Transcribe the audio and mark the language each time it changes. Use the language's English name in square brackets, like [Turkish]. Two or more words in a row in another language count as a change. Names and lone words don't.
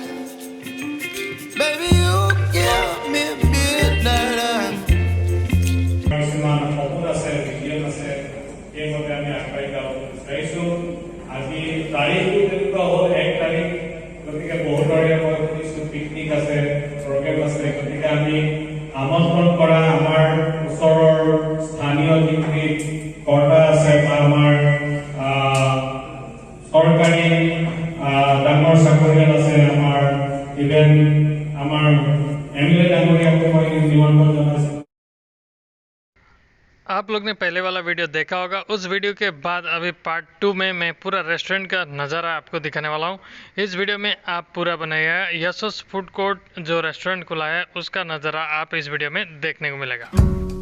[English] Baby, you give me midnight. Misamari Gohpur Assam, very soon, [Assamese] আজি [Hindi] तारीख तो हो 1 तारीख [Assamese] গতিকে বহুত কিছু পিকনিক আছে প্ৰগ্ৰাম আছে গতিকে আমি আমন্ত্ৰণ কৰা আমাৰ ওচৰৰ স্থানীয় যিখিনি কৰ্তা আছে বা আমাৰ সরকারি ডাঙৰ চাকৰিয়াল আছে আমাৰ ইভেন আমাৰ এমএলএ ডাঙৰীয়াকো মই নিমন্ত্ৰণ জনাইছো। [Hindi] आप लोग ने पहले वाला वीडियो देखा होगा। उस वीडियो के बाद अभी पार्ट 2 में मैं पूरा रेस्टोरेंट का नज़ारा आपको दिखाने वाला हूँ। इस वीडियो में आप पूरा बनाया है यशोस [English] food court [Hindi] जो रेस्टोरेंट खुला है उसका नज़ारा आप इस वीडियो में देखने को मिलेगा।